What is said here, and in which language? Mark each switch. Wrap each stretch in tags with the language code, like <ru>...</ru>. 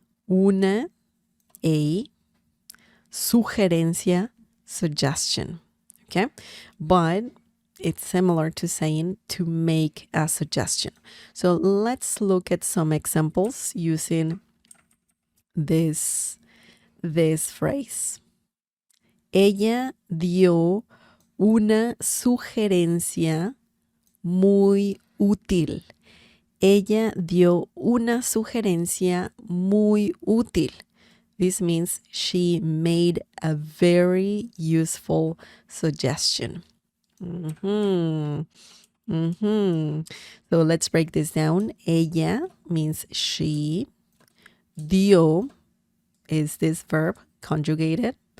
<es>Una, a, sugerencia, suggestion.</es> <en>Okay, but it's similar to saying to make a suggestion. So let's look at some examples using this phrase.</en> <es>Ella dio una sugerencia muy útil. Ella dio una sugerencia muy útil.</es> <en>This means she made a very useful suggestion. So let's break this down. Ella means she. Dio is this verb conjugated.</en>